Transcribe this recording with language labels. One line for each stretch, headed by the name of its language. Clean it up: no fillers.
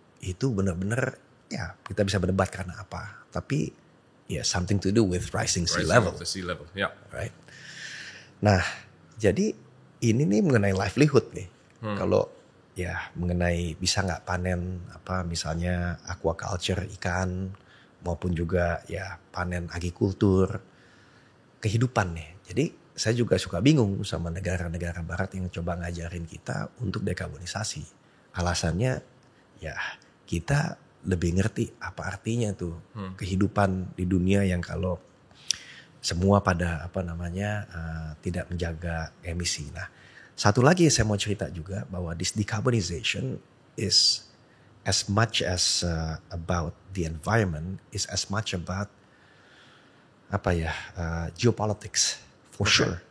Indonesian: Itu benar-benar ya kita bisa berdebat karena apa. Tapi ya
English: something to do with rising sea level. Of the sea level, yeah.
Indonesian: Right. Nah, jadi ini nih mengenai livelihood nih. Kalau ya mengenai bisa nggak panen apa misalnya aquaculture ikan maupun juga ya panen agrikultur kehidupan nih. Jadi saya juga suka bingung sama negara-negara barat yang coba ngajarin kita untuk dekarbonisasi. Alasannya ya kita lebih ngerti apa artinya tuh kehidupan di dunia yang kalau semua pada apa namanya tidak menjaga emisi. Nah, satu lagi saya mau cerita juga bahwa
English: this decarbonization is as much as about the environment, is as much about
Indonesian: apa ya
English: geopolitics for sure.